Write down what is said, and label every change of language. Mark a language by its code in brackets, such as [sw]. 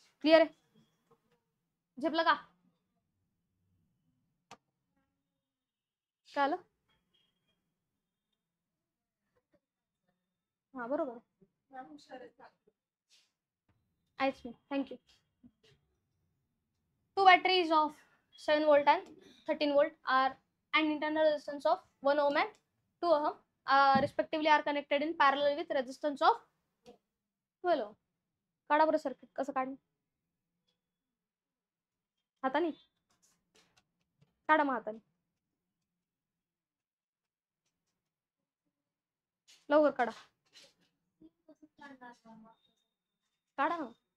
[mr] Clear आहे, झेपलं का, काय आलं, हा बरोबर आहेच मी, thank you. [en] 2 batteries of 7 volt and 13 volt are an internal resistance of 1 ohm and 2 ohm respectively are connected in parallel with resistance of 12 ohm. [mr] काढा बरं सर्किट, कसं काढणं, हाताने काढा, मग हाताने लवकर काढा, काढा ना.